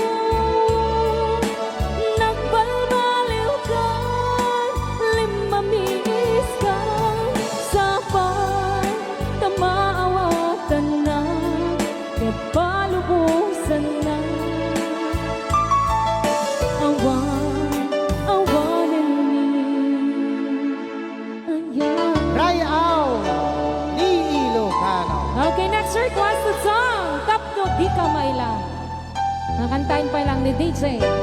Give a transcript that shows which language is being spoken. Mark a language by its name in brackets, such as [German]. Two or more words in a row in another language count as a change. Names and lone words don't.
[Iloko] Nagbalbaliw ka, limamiis ka, sabay tamaawatan na, ket palubusan na. Awanen ni ayan. Rayaw ni Ilocano. [English] Okay, next requested song, Tapno Di Ka Mailang. [Iloko] Nakantayin pa lang ni DJ.